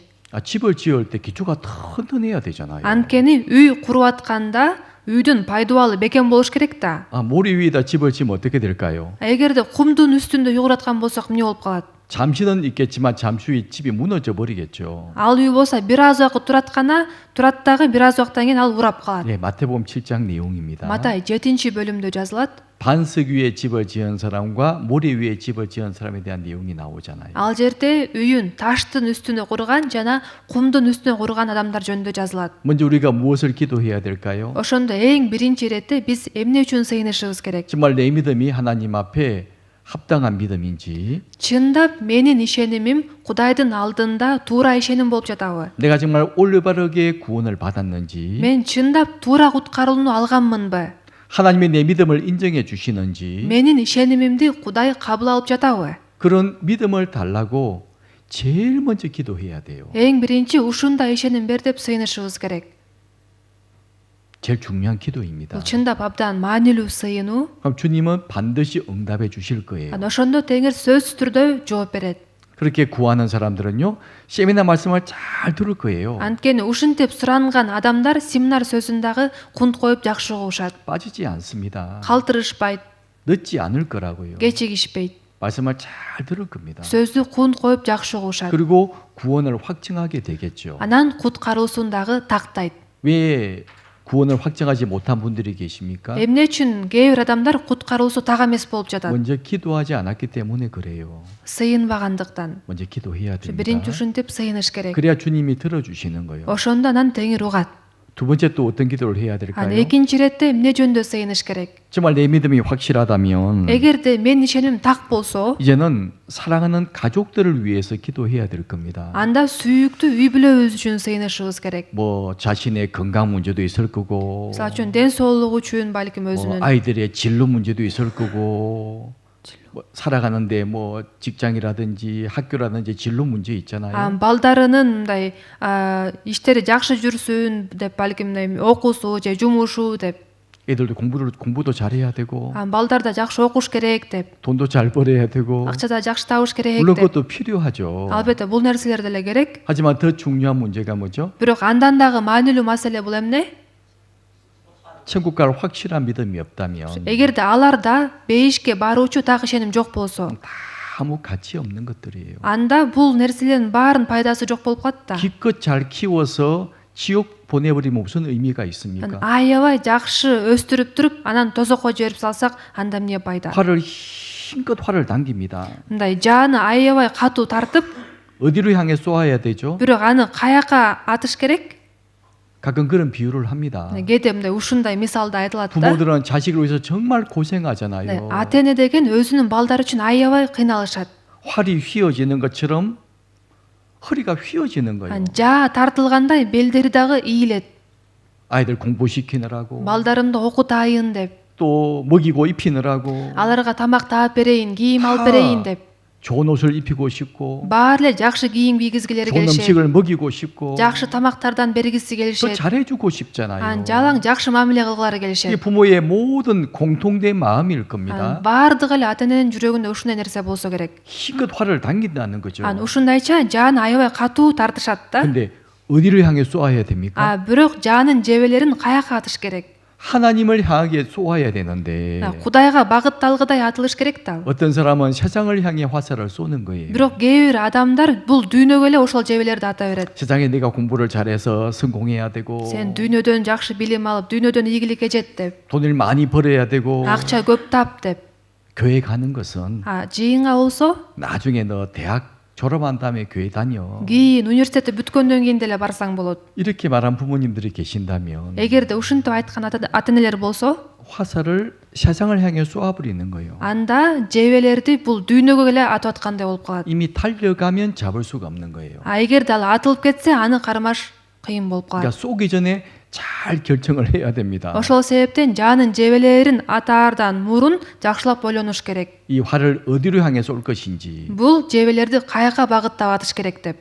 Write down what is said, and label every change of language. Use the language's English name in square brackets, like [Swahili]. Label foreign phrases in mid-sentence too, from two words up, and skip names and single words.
[Korean] 집을 지을 때 기초가 튼튼해야 되잖아요. [Kyrgyz] Анткени үй куруп атканда үйдүн пайдубалы бекем болуш керек да. [Korean] 모래 위에다 집을 지으면 어떻게 될까요? [Kyrgyz] Эгерде кумдун үстүндө уйгураткан болсок эмне болуп калат? [Korean] 잠시는 있겠지만 잠시 후에 집이 무너져 버리겠죠. [Kyrgyz] Ал үй болсо бир аз убакыт турат дагы бир аз убакыттан кийин ал урап калат. [Korean] 네, 마태복음 7장 내용입니다. [Kyrgyz] Матай 7-бөлүмдө жазылат. [Korean] 반석 위에 집을 지은 사람과 모래 위에 집을 지은 사람에 대한 내용이 나오잖아요. [Kyrgyz] Ал жерде үйүн таштын үстүнө курган жана кумдун үстүнө курган адамдар жөнүндө жазылат. [Korean] 먼저 우리가 무엇을 기도해야 될까요? [Kyrgyz] Ошондо эң биринчи иретте биз эмне үчүн сыйынышыбыз керек? [Korean] 정말 내 믿음이 하나님 앞에 합당한 믿음인지, [Kyrgyz] Чындап менин ишенимим Кудайдын алдында туура ишеним болуп жатабы? [Korean] 내가 정말 올바르게 구원을 받았는지, [Kyrgyz] Мен чындап туура куткарууну алганмынбы? [Korean] 하나님이 내 믿음을 인정해 주시는지, [Kyrgyz] Менин ишенимимди Кудай кабыл алып жатабы? [Korean] 그런 믿음을 달라고 제일 먼저 기도해야 돼요. [Kyrgyz] Эң биринчи ушундай ишеним бер деп сыйынышыбыз керек. [Korean] 제일 중요한 기도입니다. [Kyrgyz] Бул чындап абдан маанилүү сыйынуу. [Korean] 그럼 주님은 반드시 응답해 주실 거예요. [Kyrgyz] Ошондо Теңир сөзсүз түрдө жооп берет. [Korean] 그렇게 구하는 사람들은요, 세미나 말씀을 잘 들을 거예요. [Kyrgyz] Анткени ушинтип суранган адамдар семинар сөзүн дагы кунт коюп жакшы угушат. [Korean] 빠지지 않습니다. [Kyrgyz] Калтырышпайт, [Korean] 늦지 않을 거라고요. [Kyrgyz] кечигишпейт. [Korean] 말씀을 잘 들을 겁니다. [Kyrgyz] Сөздү кунт коюп жакшы угушат. [Korean] 그리고 구원을 확증하게 되겠죠. [Kyrgyz] Анан куткаруусун дагы тактайт. [Korean] 왜 구원을 확증하지 못한 분들이 계십니까? [Kyrgyz] Эмне үчүн кээ бир адамдар куткаруусу так эмес болуп жатат? [Korean] 먼저 기도하지 않았기 때문에 그래요. [Kyrgyz] Сыйынбагандыктан. [Korean] 먼저 기도해야 됩니다. [Kyrgyz] Биринчи ушинтип сыйыныш керек. [Korean] 그래야 주님이 들어주시는 거예요. [Kyrgyz] Ошондо анан Теңир угат. [Korean] 두 번째 또 어떤 기도를 해야 [Kyrgyz] Анан [Korean] 될까요? [Kyrgyz] экинчи иретте эмне жөнүндө сыйыныш керек? [Korean] 정말 내 믿음이 확실하다면 [Kyrgyz] Эгерде менин ишенимим так болсо, [Korean] 이제는 사랑하는 가족들을 위해서 기도해야 될 겁니다. [Kyrgyz] анда сүйүктүү үй бүлөбүз үчүн сыйынышыбыз керек. [Korean] 뭐 자신의 건강 문제도 있을 거고, [Kyrgyz] Мисалы үчүн ден соолугу үчүн балким [Korean] 뭐 [Kyrgyz] өзүнүн [Korean] 아이들의 진로 문제도 있을 거고, 뭐 살아가는데 뭐 직장이라든지 학교라든지 진로 문제 있잖아요. [Kyrgyz] балдарынын мындай иштери жакшы жүрсүн деп балким окуусу же жумушу деп [Korean] 애들도 공부도 잘해야 되고, [Kyrgyz] балдар да жакшы окуш керек деп [Korean] 돈도 잘 벌어야 되고, [Kyrgyz] акча да жакшы табыш керек [Korean] 물론 [Kyrgyz] деп [Korean] 그것도 필요하죠. [Kyrgyz] албетте бул нерселер деле керек. [Korean] 하지만 더 중요한 문제가 뭐죠? [Kyrgyz] Бирок андан дагы маанилүү маселе бул эмне? [Korean] 천국 갈 확실한 믿음이 없다면 [Kyrgyz] Эгерде аларда бейишке баруучу так ишеним жок болсо, [Korean] 아무 가치 없는 것들이에요. [Kyrgyz] анда бул нерселердин баарынын пайдасы жок болуп калат да. [Korean] 기껏 잘 키워서 지옥 보내버리면 무슨 의미가 있습니까? [Kyrgyz] Аябай жакшы өстүрүп туруп, анан тозокко жиберип салсак, анда эмне пайда? [Korean] 힘껏 화를 당깁니다. [Kyrgyz] Мындай жааны аябай катуу тартып, [Korean] 어디로 향해 쏘아야 되죠? [Kyrgyz] бирок аны каяка атыш керек? [Korean] 가끔 그런 비유를 합니다. [Kyrgyz] Кээде мындай ушундай мисалда айтылат да. [Korean] 부모들은 자식을 위해서 정말 고생하잖아요. [Kyrgyz] ата эне деген өзүнүн балдары үчүн аябай кыйналышат. [Korean] 활이 휘어지는 것처럼 허리가 휘어지는 거예요. [Kyrgyz] Жаа тартылгандай белдери дагы ийилет. [Korean] 아이들 공부시키느라고, [Kyrgyz] Балдарымды окутайын деп, [Korean] 또 먹이고 입히느라고, [Kyrgyz] аларга тамак таап берейин, кийим алып берейин деп. [Korean] 좋은 옷을 입히고 싶고, [Kyrgyz] Баары эле жакшы кийим кийгизгилери [Korean] 좋은 [Kyrgyz] келишет. [Korean] 음식을 먹이고 싶고, [Kyrgyz] Жакшы тамактардан бергиси [Korean] 더 [Kyrgyz] келишет. [Korean] 잘해주고 싶잖아요. [Kyrgyz] Жалаң жакшы мамиле кылгылары [Korean] 이게 [Kyrgyz] келишет. [Korean] 부모의 모든 공통된 마음일 겁니다. [Kyrgyz] Баардыгы эле ата эненин жүрөгүндө ушундай нерсе болсо керек. [Korean] 힘껏 화를 당긴다는 거죠. [Kyrgyz] Ушундайча жааны аябай катуу тартышат да. [Korean] 근데 어디를 향해 쏘아야 됩니까? [Kyrgyz] Бирок жаанын жебелерин каяка атыш керек? [Korean] 하나님을 향하게 쏘아야 되는데 [Kyrgyz] Кудайга багытталгыдай атылыш керек да. [Korean] 어떤 사람은 세상을 향해 화살을 쏘는 거예요. [Kyrgyz] Бирок кээ бир адамдар бул дүйнөгө эле ошол жебелерди ата берет. [Korean] 세상에 내가 공부를 잘해서 성공해야 되고, [Kyrgyz] Сен дүйнөдөн жакшы билим алып, дүйнөдөн ийгиликке жет деп, [Korean] 돈을 많이 벌어야 되고, [Kyrgyz] акча көп тап деп. [Korean] 교회 가는 것은 [Kyrgyz] жыйынга болсо, [Korean] 나중에 너 대학 졸업한 다음에 교회 다녀. [Kyrgyz] кийин университетти бүткөндөн кийин деле барсаң болот. [Korean] 이렇게 말한 부모님들이 계신다면 [Kyrgyz] Эгерде ушинтип айткан ата энелер болсо, [Korean] 화살을 세상을 향해 쏘아버리는 거예요. [Kyrgyz] анда жебелерди бул дүйнөгө эле атып аткандай болуп калат. [Korean] 이미 달려가면 잡을 수가 없는 거예요. [Kyrgyz] Эгерде ал атылып кетсе, аны кармаш кыйын болуп [Korean] 그러니까 [Kyrgyz] калат. [Korean] 쏘기 전에 잘 결정을 해야 됩니다. [Kyrgyz] Ошол себептен жанын жебелерин атаардан мурун жакшылап ойлонуш керек. [Korean] 이 활을 어디로 향해 쏠 것인지. [Kyrgyz] Бул жебелерди каяка багыттап атыш керек деп.